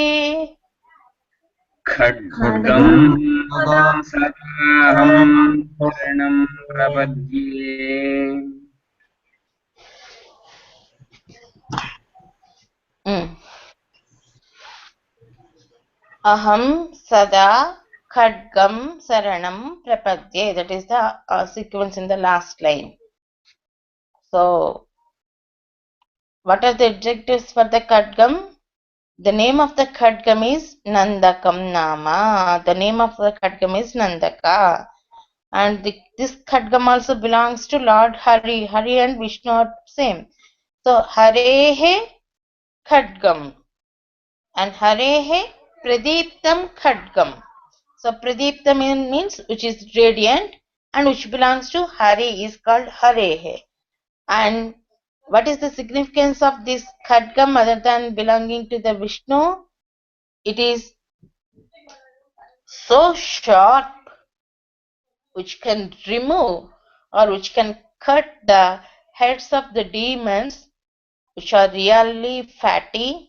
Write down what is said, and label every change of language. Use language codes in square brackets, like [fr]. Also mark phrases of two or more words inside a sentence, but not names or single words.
[sa] खड्गं सदाहं शरणं प्रपद्ये अहं सदा खड्गं शरणं प्रपद्ये. [en] That is the sequence in the last line. So what are the adjectives for the khadgam? The name of the khadgam is [sa] नन्दकं नाम. [en] The name of the khadgam is Nandaka, and this khadgam also belongs to Lord Hari. Hari and Vishnu are same. So [sa] हरेः खड्गम् [en] and [sa] हरेः प्रदीप्तं खड्गम्. [en] So pradiptam means which is radiant and which belongs to Hari is called harehe. And what is the significance of this khadgam other than belonging to the Vishnu? It is so sharp which can remove or which can cut the heads of the demons which are really fatty.